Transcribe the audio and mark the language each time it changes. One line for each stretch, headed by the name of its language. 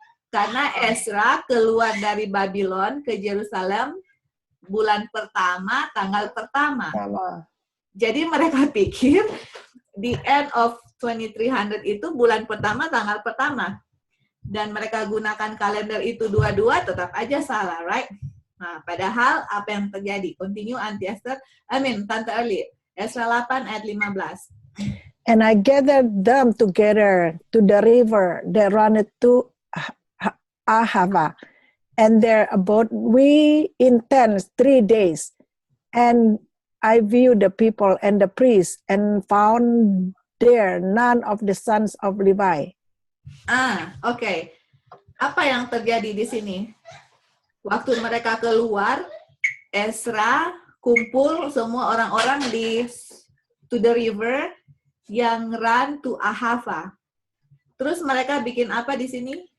Indonesian: Karena Ezra keluar dari Babylon ke Yerusalem bulan pertama, tanggal pertama. Jadi mereka pikir
English: the end of 2300
Indonesian: itu bulan pertama, tanggal pertama. Dan mereka gunakan kalender itu dua-dua, tetap aja salah,
English: right?
Indonesian: Nah, padahal apa yang terjadi?
English: Continue, Auntie Esther.
Indonesian: Tante Erli. Ezra 8 ayat 15.
English: And I gathered them together to the river that runneth to Ahava. And there abode we in tents 3 days. And I viewed the people and the priests and found there none of the sons of Levi.
Indonesian: Oke. Apa yang terjadi di sini? Waktu mereka keluar, Ezra kumpul semua orang-orang
English: to the river
Indonesian: yang
English: run to Ahava.
Indonesian: Terus mereka bikin apa di sini?